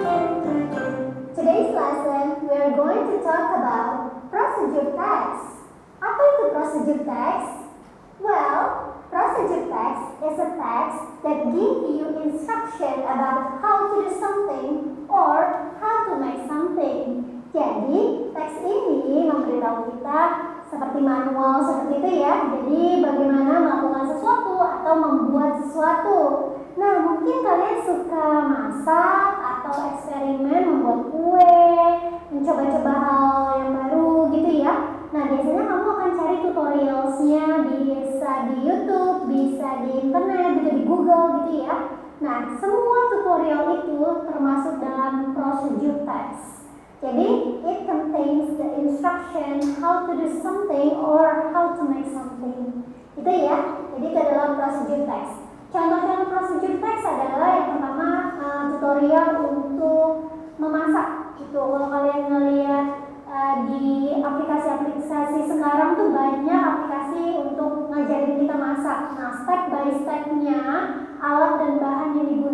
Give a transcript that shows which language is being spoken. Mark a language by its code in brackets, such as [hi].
[en] Today's lesson, we are going to talk about procedure text. [id] Apa itu [en] procedure text? Well, procedure text is a text that gives you instruction about how to do something or how to make something. [id] Jadi, teks ini memberitahu kita seperti manual seperti itu ya. Jadi, bagaimana melakukan sesuatu atau membuat sesuatu. Nah, mungkin kalian suka masak atau eksperimen membuat kue, mencoba-coba hal yang baru gitu ya. Nah, biasanya kamu akan cari tutorialsnya bisa di YouTube, bisa di internet, bisa di Google gitu ya. Nah, semua tutorial itu termasuk dalam procedure text. [en] Jadi, it contains the instruction how to do something or how to make something. [id] Itu ya, jadi itu adalah procedure text. Contoh-contoh procedure text adalah yang pertama tutorial untuk memasak. Gitu. Kalau kalian ngelihat di aplikasi-aplikasi sekarang tuh banyak aplikasi untuk ngajarin kita masak. Nah, step by stepnya, alat dan bahan yang